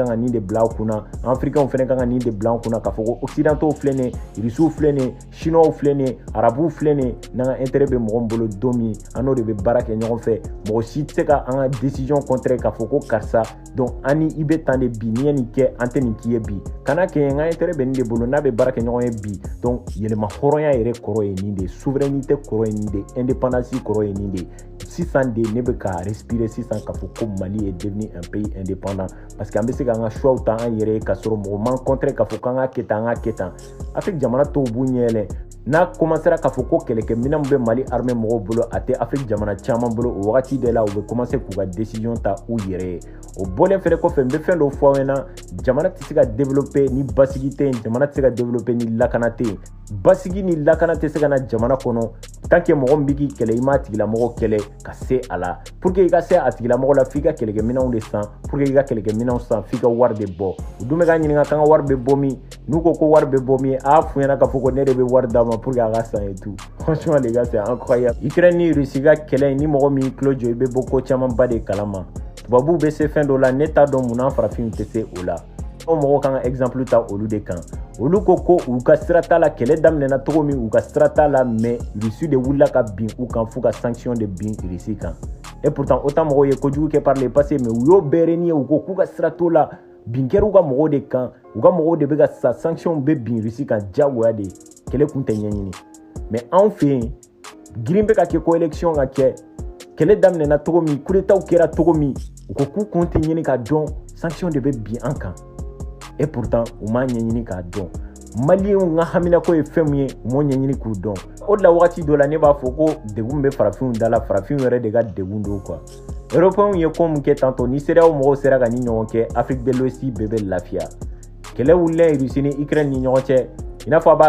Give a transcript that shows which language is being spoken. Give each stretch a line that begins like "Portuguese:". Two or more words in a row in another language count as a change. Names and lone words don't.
Bambara: ka nin de bila u kunna Africains fɛnɛ kan ka nin de bila u kunna k'a fɔ ko Occidentaux filɛ nin Russiw filɛ nin Chinois filɛ nin Arabuw filɛ nin n'an ka intérêt bɛ mɔgɔ min bolo don min an n'o de bɛ baara kɛ ɲɔgɔn fɛ mɔgɔ si tɛ se ka an ka
French: décision contrer
Bambara: k'a fɔ ko karisa donc an ni i bɛ tan de bi n'i ye nin kɛ an tɛ nin k'i ye bi kana kɛ n ka intérêt bɛ nin de bolo n'a bɛ baara kɛ ɲɔgɔn ye bi donc yɛlɛma hɔrɔnya yɛrɛ kɔrɔ ye nin de souveraineté kɔrɔ ye nin de indépendance kɔrɔ ye nin de sisan de ne bɛ ka respirer sisan k'a fɔ ko
French: Mali est devenu un pays indépendant parce que
Bambara: an bɛ se k'an ka choix ta an yɛrɛ ye k'a sɔrɔ mɔgɔ man contrer k'a fɔ k'an ka kɛ tan an ka kɛ tan Afrique jamana tɔw b'u ɲɛ yɛlɛ n'a commencera k'a fɔ ko kɛlɛkɛminɛn min bɛ Mali armée mɔgɔw bolo a tɛ Afrique jamana caman bolo o wagati de la u bɛ commencer k'u ka décision ta u yɛrɛ ye o bɔlen fɛnɛ kɔfɛ n bɛ fɛn dɔ fɔ aw ɲɛna jamana tɛ se ka développer ni basigi tɛ yen jamana tɛ se ka développer ni lakana tɛ yen basigi ni lakana tɛ se ka na jamana kɔnɔ
French: tant que
Bambara: mɔgɔ min bɛ k'i kɛlɛ i m'a tigilamɔgɔ kɛlɛ ka se a la
French: pour que
Bambara: i ka se a tigilamɔgɔ la f'i ka kɛlɛkɛminɛnw de san
French: pour que
Bambara: i ka kɛlɛkɛminɛnw san f'i ka wari de bɔ u dun bɛ k'an ɲininka k'an ka wari bɛ bɔ min n'u ko ko wari bɛ bɔ min a f'u ɲɛna k'a fɔ ko ne de bɛ wari d'a ma
French: pour que
Bambara: a ka san
French: et tout franchement les gars c'est incroyable
Bambara: Ukraine ni Russie ka kɛlɛ ni mɔgɔ min y'i tulo jɔ i bɛ bɔ ko camanba de kalama tubabuw bɛ se fɛn dɔ la ne t'a dɔn mun na farafinw tɛ se o la o mɔgɔw kan ka exemple ta olu de kan olu ko ko u ka sira t'a la kɛlɛ daminɛna cogo min u ka sira t'a la mais Russie de wulila ka bin u kan f'u ka sanction de bin Russie kan
French: Et pourtant autant
Bambara: mɔgɔw ye kojugu kɛ
French: par le passé mais
Bambara: u y'o bɛɛ renier u ko k'u ka sira t'o la bin kɛra u ka mɔgɔw de kan u ka mɔgɔw de bɛ ka sa sanction bɛ bin Russie kan diyagoya de kɛlɛ kun tɛ ɲɛɲini mais anw fɛ yen girin bɛ ka kɛ ko élection ka kɛ kɛlɛ daminɛna cogo min
French: coup d'état
Bambara: kɛra cogo min u ko k'u kun tɛ ɲini k'a dɔn sanction de bɛ bin an kan
French: et pourtant
Bambara: u m'a ɲɛɲini k'a dɔn Maliens ka haminako ye fɛn min ye u m'o ɲɛɲini k'u dɔn o de la wagati dɔ la ne b'a fɔ ko degun bɛ farafinw da la farafinw yɛrɛ de ka degun don
French: quoi Européens
Bambara: ye ko min kɛ tantôt ni CEDEAO mɔgɔw sera ka ni ɲɔgɔn kɛ Afrique de l'Ouest bɛɛ bɛ lafiya kɛlɛ wulilen Russie ni Ukraine ni ɲɔgɔn cɛ i n'a fɔ a b'a